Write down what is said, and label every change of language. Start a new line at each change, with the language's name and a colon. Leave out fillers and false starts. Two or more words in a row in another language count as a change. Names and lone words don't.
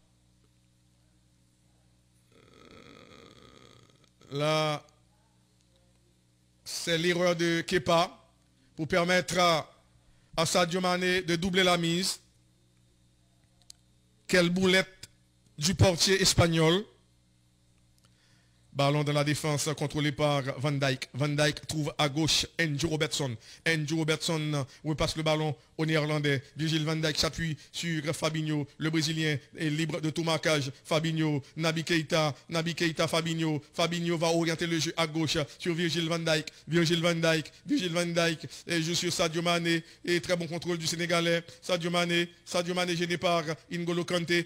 French: Là, c'est l'erreur de Kepa pour permettre à Sadio Mané de doubler la mise. Quelle boulette du portier espagnol. Ballon dans la défense contrôlé par Van Dijk. Van Dijk trouve à gauche Andrew Robertson. Repasse le ballon au Néerlandais. Virgil van Dijk s'appuie sur Fabinho. Le Brésilien est libre de tout marquage. Fabinho, Naby Keita, Fabinho. Fabinho va orienter le jeu à gauche sur Virgil van Dijk. Et joue sur Sadio Mané. Et très bon contrôle du Sénégalais. Sadio Mané gêné par N'Golo Kanté.